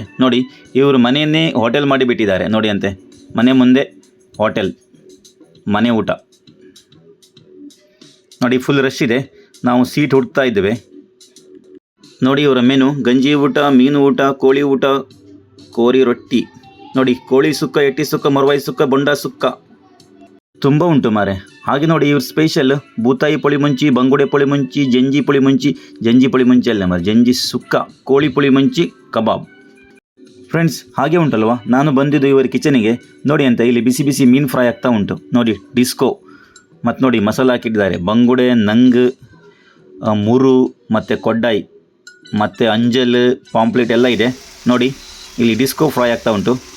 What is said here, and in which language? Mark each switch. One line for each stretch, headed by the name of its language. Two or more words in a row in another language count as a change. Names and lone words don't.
Kannada: ನೋಡಿ ಇವರು ಮನೆಯನ್ನೇ ಹೋಟೆಲ್ ಮಾಡಿಬಿಟ್ಟಿದ್ದಾರೆ ನೋಡಿ ಅಂತೆ. ಮನೆ ಮುಂದೆ ಹೋಟೆಲ್, ಮನೆ ಊಟ ನೋಡಿ,
English: full rush
Kannada: ಇದೆ. ನಾವು ಸೀಟ್ ಹುಡುಕ್ತಾ ಇದ್ದೇವೆ. ನೋಡಿ ಇವರ ಮೆನು: ಗಂಜಿ ಊಟ, ಮೀನು ಊಟ, ಕೋಳಿ ಊಟ, ಕೋರಿ ರೊಟ್ಟಿ, ನೋಡಿ ಕೋಳಿ ಸುಕ್ಕ, ಎಟ್ಟಿ ಸುಕ್ಕ, ಮೊರವಾಯಿ ಸುಕ್ಕ, ಬೊಂಡ ಸುಕ್ಕ ತುಂಬ
Tulu: ಉಂಟು ಮಾರೆ.
Kannada: ಹಾಗೆ ನೋಡಿ ಇವ್ರ ಸ್ಪೆಷಲ್ ಬೂತಾಯಿ ಪುಳಿ ಮುಂಚಿ, ಬಂಗುಡೆ ಪುಳಿ ಮುಂಚಿ, ಜಂಜಿ ಪುಳಿ ಮುಂಚಿ, ಜಂಜಿ ಪುಳಿ ಮುಂಚಿ ಅಲ್ಲ ಮಾರೆ, ಜಂಜಿ ಸುಕ್ಕ, ಕೋಳಿ ಪುಳಿ ಮುಂಚಿ, ಕಬಾಬ್. ಫ್ರೆಂಡ್ಸ್ ಹಾಗೆ ಉಂಟಲ್ವಾ, ನಾನು ಬಂದಿದ್ದು ಇವರ ಕಿಚನಿಗೆ. ನೋಡಿ ಅಂತ ಇಲ್ಲಿ ಬಿಸಿ ಬಿಸಿ ಮೀನು ಫ್ರೈ ಆಗ್ತಾ ಉಂಟು. ನೋಡಿ ಡಿಸ್ಕೋ, ಮತ್ತು ನೋಡಿ ಮಸಾಲ ಹಾಕಿಟ್ಟಿದ್ದಾರೆ, ಬಂಗುಡೆ, ನಂಗ್, ಮುರು ಮತ್ತು ಕೊಡ್ಡಾಯಿ ಮತ್ತು ಅಂಜಲ್, ಪಾಂಪ್ಲೆಟ್ ಎಲ್ಲ ಇದೆ. ನೋಡಿ ಇಲ್ಲಿ ಡಿಸ್ಕೋ ಫ್ರೈ ಆಗ್ತಾ ಉಂಟು.